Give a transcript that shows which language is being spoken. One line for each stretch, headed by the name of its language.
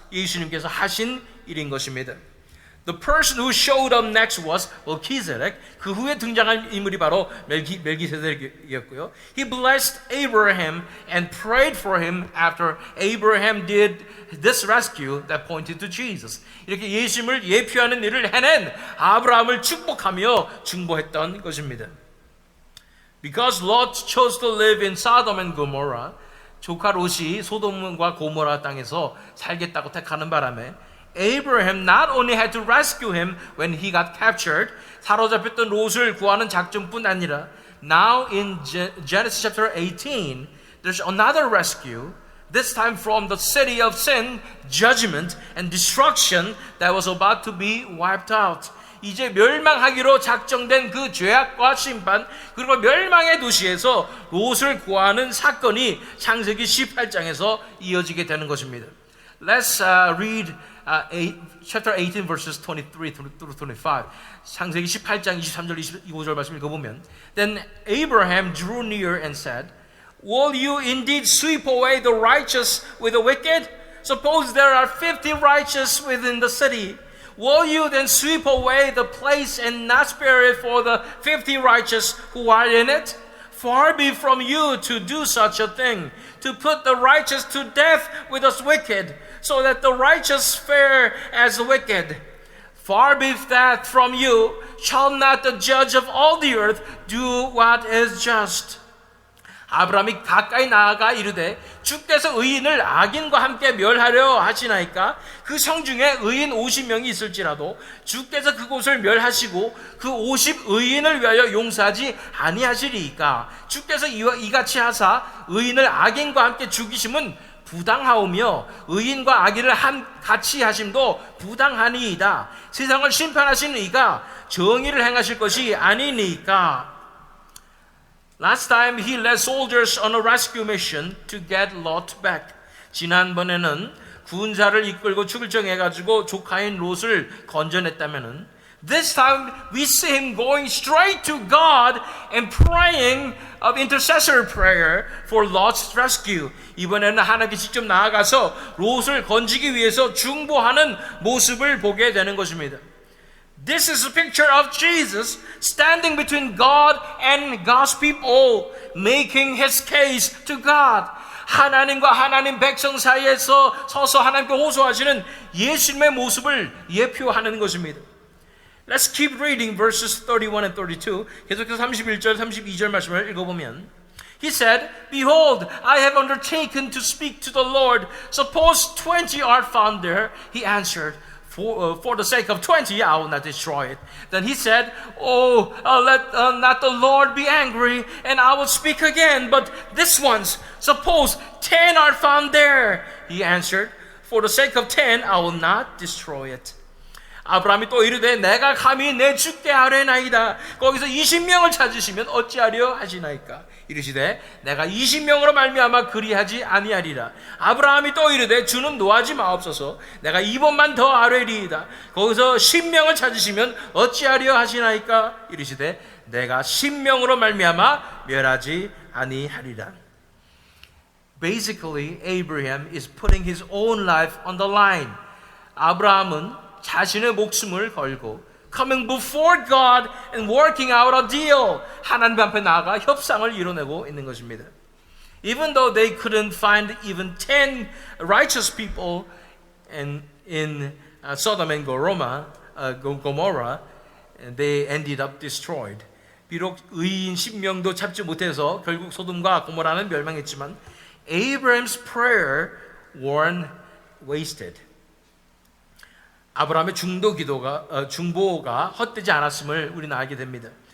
Korean: 예수님께서 하신 일인 것입니다.
English: The person who showed up next was Melchizedek.
Korean: 그 후에 등장한 인물이 바로 멜기세덱이었고요.
English: He blessed Abraham and prayed for him after Abraham did this rescue that pointed to Jesus.
Korean: 이렇게 예수님을 예표하는 일을 해낸 아브라함을 축복하며 중보했던 것입니다.
English: Because Lot chose to live in Sodom and Gomorrah,
Korean: 조카 롯이 소돔과 고모라 땅에서 살겠다고 택하는 바람에
English: Abraham not only had to rescue him when he got captured,
Korean: 사로잡혔던 롯을 구하는 작전뿐 아니라
English: now in Genesis chapter 18, there's another rescue, this time from the city of sin, judgment, and destruction that was about to be wiped out.
Korean: 이제 멸망하기로 작정된 그 죄악과 심판 그리고 멸망의 도시에서 롯을 구하는 사건이 창세기 18장에서 이어지게 되는 것입니다.
English: Let's read chapter 18 verses 23 through 25.
Korean: 창세기 18장 23절 25절 말씀 읽어보면
English: Then Abraham drew near and said, Will you indeed sweep away the righteous with the wicked? Suppose there are 50 righteous within the city. Will you then sweep away the place and not spare it for the 50 righteous who are in it? Far be from you to do such a thing, to put the righteous to death with the wicked, so that the righteous fare as the wicked. Far be that from you, shall not the judge of all the earth do what is just?
Korean: 아브라함이 가까이 나아가 이르되 주께서 의인을 악인과 함께 멸하려 하시나이까? 그 성중에 의인 50명이 있을지라도 주께서 그곳을 멸하시고 그 50 의인을 위하여 용서하지 아니하시리이까? 주께서 이같이 하사 의인을 악인과 함께 죽이심은 부당하오며 의인과 악인을 같이 하심도 부당하니이다. 세상을 심판하시는 이가 정의를 행하실 것이 아니니까.
English: Last time he led soldiers on a rescue mission to get Lot back.
Korean: 지난번에는 군사를 이끌고 출정해가지고 조카인 롯을 건져냈다면은
English: this time we see him going straight to God and praying of intercessor prayer for Lot's rescue.
Korean: 이번에는 하나님께 직접 나아가서 롯을 건지기 위해서 중보하는 모습을 보게 되는 것입니다.
English: This is a picture of Jesus standing between God and God's people, making his case to God.
Korean: 하나님과 하나님 백성 사이에서 서서 하나님께 호소하시는 예수님의 모습을 예표하는 것입니다.
English: Let's keep reading verses 31 and 32.
Korean: 계속해서 31절, 32절 말씀을 읽어보면
English: He said, Behold, I have undertaken to speak to the Lord. Suppose 20 are found there. He answered, For the sake of 20, I will not destroy it. Then he said, let not the Lord be angry, and I will speak again. But this ones, suppose 10 are found there. He answered, For the sake of 10, I will not destroy it.
Korean: 아브라함이 또 이르되 내가 감히 내 주께 아뢰나이다. 거기서 20명을 찾으시면 어찌하려 하시나이까? 이르시되 내가 20명으로 말미암아 그리하지 아니하리라. 아브라함이 또 이르되 주는 노하지 마옵소서. 내가 2번만 더 아뢰리이다. 거기서 10명을 찾으시면 어찌하려 하시나이까? 이르시되 내가 10명으로 말미암아 멸하지 아니하리라.
English: Basically, Abraham is putting his own life on the line.
Korean: 아브라함은 자신의 목숨을 걸고
English: coming before God and working out a deal.
Korean: 하나님 앞에 나아가 협상을 이뤄내고 있는 것입니다.
English: Even though they couldn't find even 10 righteous people in Sodom and Gomorrah, they ended up destroyed.
Korean: 비록 의인 10명도 찾지 못해서 결국 소돔과 고모라는 멸망했지만
English: Abraham's prayer weren't wasted.
Korean: 아브라함의 중보가 헛되지 않았음을 우리는 알게 됩니다.